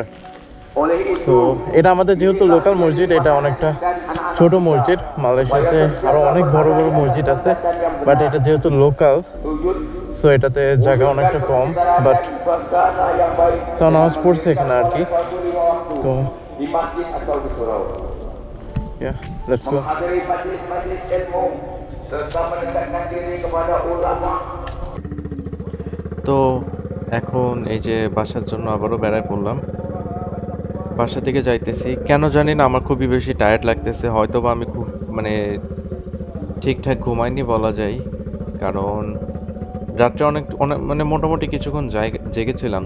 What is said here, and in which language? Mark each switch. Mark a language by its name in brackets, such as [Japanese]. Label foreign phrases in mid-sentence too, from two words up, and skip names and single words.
[Bangla] তো এটা আমাদের যেহেতু লোকাল মসজিদ, এটা অনেকটা ছোট মসজিদ। মালয়েশিয়াতে আরও অনেক বড় বড় মসজিদ আছে, বাট এটা যেহেতু লোকাল, সো এটাতে জায়গা অনেকটা কম। বাট তো নামাজ পড়ছে এখানে আর কি। [English] তো yeah, let's go. [Malay] Menghadiri majlis-majlis ilmu serta mendekatkan diri kepada ulama. [Bangla] তো এখন এই যে বাসার জন্য আবারও বেড়ায় পড়লাম। বাসা থেকে যাইতেছি, কেন জানি না আমার খুবই বেশি টায়ার্ড লাগতেছে। হয়তো বা আমি খুব মানে ঠিকঠাক ঘুমাইনি বলা যায়, কারণ রাত্রে অনেক অনেক মানে মোটামুটি কিছুক্ষণ জেগেছিলাম।